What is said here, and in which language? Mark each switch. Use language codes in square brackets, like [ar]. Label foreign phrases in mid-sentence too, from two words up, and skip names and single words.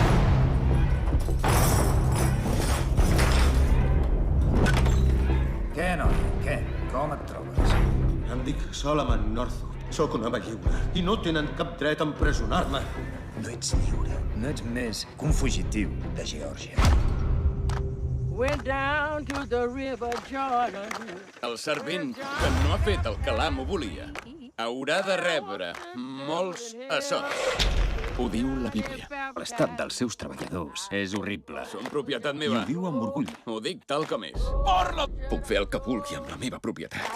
[ca] Què, noi? Què? Com et trobes? Em dic Solomon Northup. Sóc un home lliure i no tenen cap dret a empresonar-me. No ets lliure. No ets més que un fugitiu de Geòrgia. [en] Went down to the river Jordan. [ca] El servent que no ha fet el que l'amo volia haurà de rebre molts assots. Ho diu la Bíblia. L'estat dels seus treballadors és horrible. Són propietat I meva. ho diu amb orgull. Ho dic tal com és. Parla! Puc fer el que vulgui amb la meva propietat.